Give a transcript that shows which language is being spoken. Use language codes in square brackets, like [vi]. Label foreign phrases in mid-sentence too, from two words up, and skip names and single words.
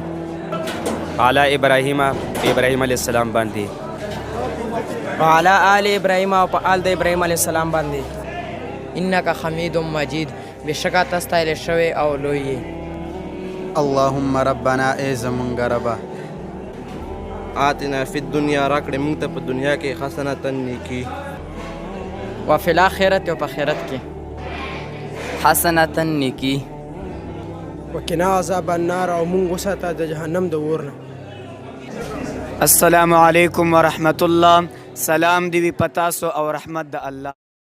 [ps] علی ابراهیم، ابراهیم علیه السلام باندې. [ar] وعلى آل ابراهیم، [ps] او په آل د ابراهیم علیه السلام باندې. [ar] انک حمید مجید، [ps] بشک تاسو استایل شوی او لوی. [ar] اللهم ربنا [ps] ای زمونږ ربه [ar] آتنا فی الدنیا [ps] راکړې موږ ته په دنیا کې حسنة نیکي [ar] وفي الآخرة [ps] او په آخرت کې حسنة نیکي [ar] وقنا عذاب النار [ps] او مونږ وساته د جهنم د اور نه. [ar] السلام علیکم ورحمت الله. [ps] سلام دی وي پتاسو او رحمت د الله.